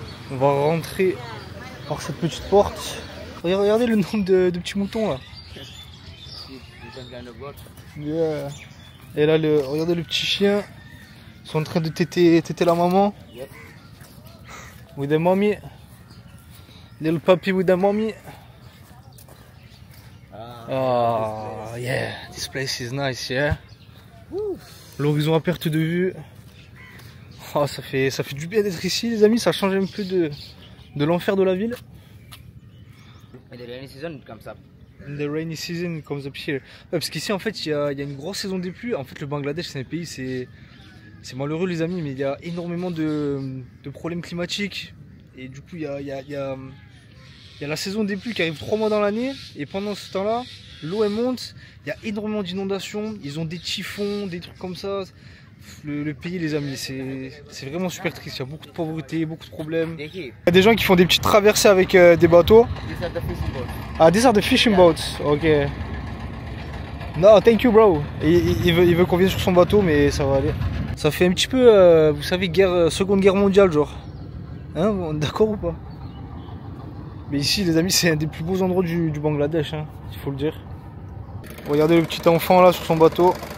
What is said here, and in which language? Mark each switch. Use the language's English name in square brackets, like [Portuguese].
[French] On va rentrer par cette petite porte. Regardez le nombre de petits moutons là. Yeah. Et là, regardez le petit chien. Ils sont en train de téter la maman. [English] Yep. With a mommy. Little puppy with a mommy. Oh yeah, this place is nice, yeah. [French] L'horizon à perte de vue. Oh, ça fait du bien d'être ici les amis, ça change un peu de l'enfer de la ville. [English] In the rainy season it comes up. In the rainy season it comes up here. [French] Ouais, parce qu'ici en fait il y a une grosse saison des pluies. En fait le Bangladesh c'est un pays, c'est malheureux les amis, mais il y a énormément de problèmes climatiques. Et du coup il y a la saison des pluies qui arrive 3 mois dans l'année. Et pendant ce temps là, l'eau elle monte, il y a énormément d'inondations. Ils ont des typhons, des trucs comme ça. Le pays les amis, c'est vraiment super triste, il y a beaucoup de pauvreté, beaucoup de problèmes. Il y a des gens qui font des petites traversées avec des bateaux. [English] These are the fishing boats. Ah, these are the fishing boats, ok. No, thank you bro. [French] Il veut qu'on vienne sur son bateau mais ça va aller. Ça fait un petit peu, vous savez, seconde guerre mondiale genre. Hein, d'accord ou pas? Mais ici les amis c'est un des plus beaux endroits du Bangladesh, hein, il faut le dire. Regardez le petit enfant là sur son bateau.